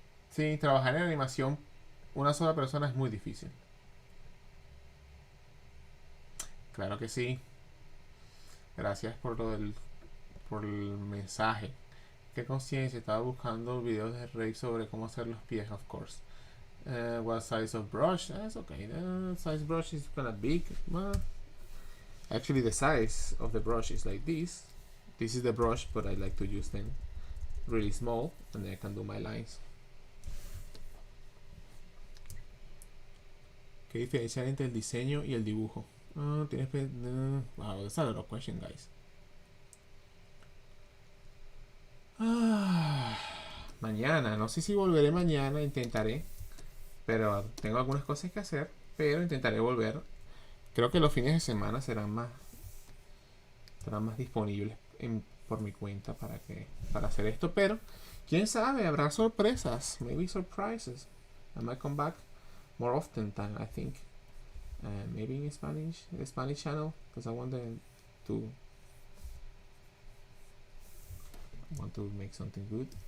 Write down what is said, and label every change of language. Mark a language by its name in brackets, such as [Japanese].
[Spanish] Sí, trabajar en animación una sola persona es muy difícil. Claro que sí. Gracias por el mensaje. ¿Qué conciencia? Estaba buscando videos de REIQ sobre cómo hacer los pies, [English] of course. What size of brush? That's okay. The size brush is kind of big. Actually, the size of the brush is like this. This is the brush, but I like to use them really small, and then I can do my lines. [Spanish] ¿Qué diferencia hay entre el diseño y el dibujo? [English] Wow, that's a lot of question, guys. [Spanish] Mañana, no sé si volveré mañana, intentaré. Pero tengo algunas cosas que hacer, pero intentaré volver. Creo que los fines de semana serán más disponibles por mi cuenta para hacer esto. Pero quién sabe, habrá sorpresas, [English] maybe surprises. I might come back more often than I think. Maybe in Spanish, the Spanish channel, because I want to make something good.